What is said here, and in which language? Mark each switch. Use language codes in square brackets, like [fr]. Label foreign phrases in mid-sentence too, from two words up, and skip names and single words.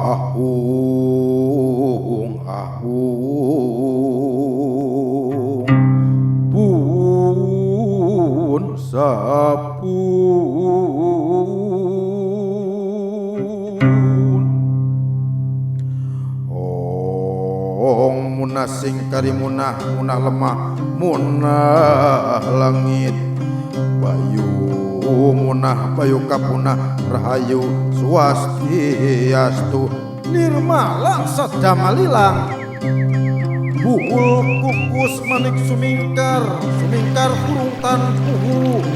[su] ahung ahung pun sapun ong munah sing karimunah munah lemah munah langit bayu munah bayu kapunah rahayu swastiastu nirmala sadamalilang buhul kukus manik sumingkar sumingkar kurung tanpuhu